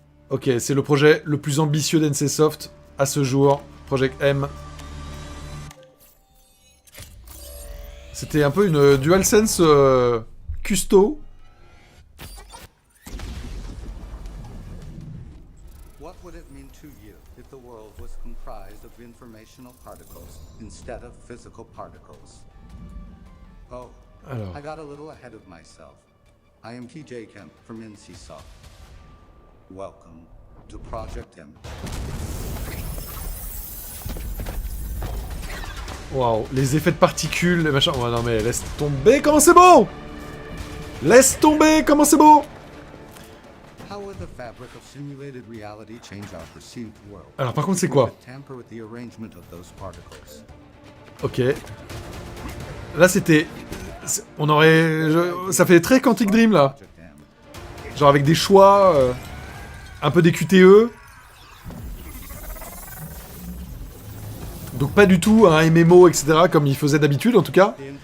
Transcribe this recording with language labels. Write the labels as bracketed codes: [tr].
[fr] Ok, c'est le projet le plus ambitieux d'NCSoft à ce jour, Project M. C'était un peu une DualSense custo. [en] What would it mean to you if the world was comprised of informational particles instead of physical particles? Oh, [fr] Alors. [en] I got a little ahead of myself. I am TJ Kemp from NCSoft. Welcome to Project M. [fr] Waouh, les effets de particules, les machins... Oh non mais laisse tomber, comment c'est beau! Laisse tomber, comment c'est beau! [en] How would the fabric of simulated reality change our perceived world? [fr] Alors par contre c'est quoi? [en] Tamper with the arrangement of those particles. [fr] Ok. Là c'était... On aurait... Ça fait très Quantic Dream là. Genre avec des choix... un peu des QTE. Donc pas du tout un MMO, etc. comme il faisait d'habitude en tout cas.